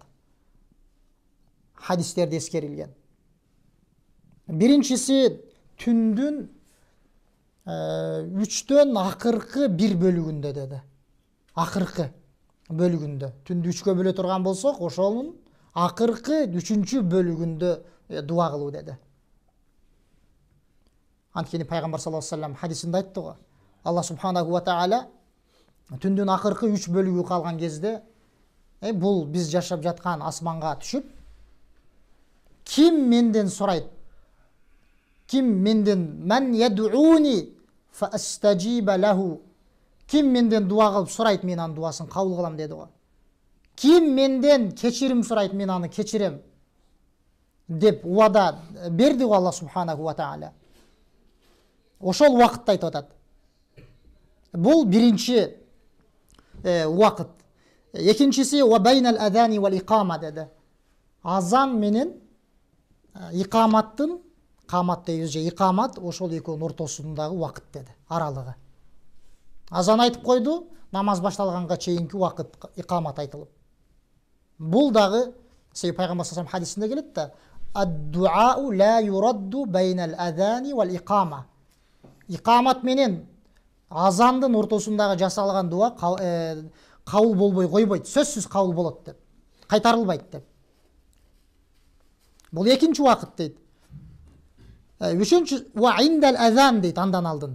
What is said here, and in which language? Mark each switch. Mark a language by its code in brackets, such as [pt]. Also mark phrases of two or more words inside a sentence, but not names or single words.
[ky] Хадистерде эскерилген. Биринчиси түндүн 3төн акыркы 1 бөлүгүндө деди. Акыркы бөлүгүндө. Түндү 3кө бөлө турган болсок, ошонун акыркы 3-чү бөлүгүндө дуа кылуу деди. Анткени пайгамбар [ar] صلى الله عليه وسلم [ky] хадисинде айтты го. [ar] الله سبحانه وتعالى [ky] түндүн акыркы 3 бөлүгү калган кезде, бул биз жашап жаткан асманга түшүп, ким менден сурайт? Ким менден [ar] من يدعوني فأستجيب له? [ky] Ким менден дуа кылып сурайт, мен анын дуасын кабыл кылам деди го. Ким менден кечирим сурайт, мен аны кечирем деп убада берди го [ar] الله سبحانه وتعالى. [ky] Ошол убакытта айтып атат. Бул биринчи убакыт. Экинчиси [ar] وبين الأذان والإقامة [ky] деди. Азан менен икаматтын, камат дейбиз же икамат, ошол экөөнүн ортосундагы убакыт деди, аралыгы. Азан айтып койду, намаз башталганга чейинки убакыт икамат айтылып. Бул дагы пайгамбар [ar] صلى الله عليه [ky] хадисинде келет да, [ar] الدعاء لا يرد بين الأذان والإقامة. [ky] Икамат менен азандын ортосундагы жасалган дуа кабыл болбой койбойт, сөзсүз кабыл болот деп, кайтарылбайт деп. Бул экинчи убакыт дейт. Үчүнчү [ar] وعند الأذان [ky] дейт, андан алдын.